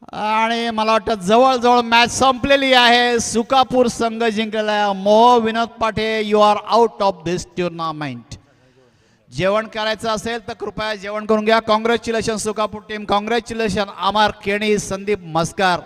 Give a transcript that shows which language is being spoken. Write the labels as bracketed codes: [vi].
[mr] आणि मला वाटतं जवळजवळ मॅच संपलेली आहे. सुकापूर संघ जिंकलेला. [en] मोह Vinod Pathe, you are out of this tournament. [mr] जेवण करायचं असेल तर कृपया जेवण करून घ्या. कॉंग्रॅच्युलेशन सुकापूर टीम, कॉंग्रॅच्युलेशन अमर केणी, संदीप मस्कार.